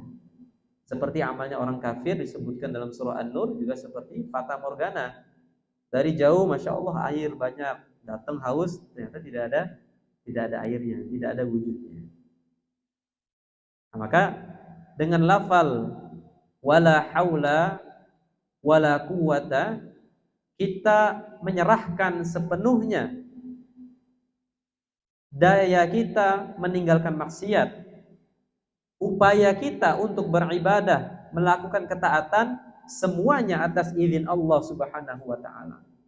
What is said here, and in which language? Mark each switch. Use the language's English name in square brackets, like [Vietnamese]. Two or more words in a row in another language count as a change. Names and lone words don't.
[Indonesian] Seperti amalnya orang kafir disebutkan dalam surah An-Nur, juga seperti fata morgana. Dari jauh [Arabic] ما شاء الله [Indonesian] air banyak, datang haus, ternyata tidak ada airnya, tidak ada wujudnya. Nah, maka dengan lafal [Arabic] ولا حول ولا قوة, [Indonesian] kita menyerahkan sepenuhnya daya kita meninggalkan maksiat, upaya kita untuk beribadah, melakukan ketaatan, semuanya atas izin Allah [Arabic] سبحانه وتعالى.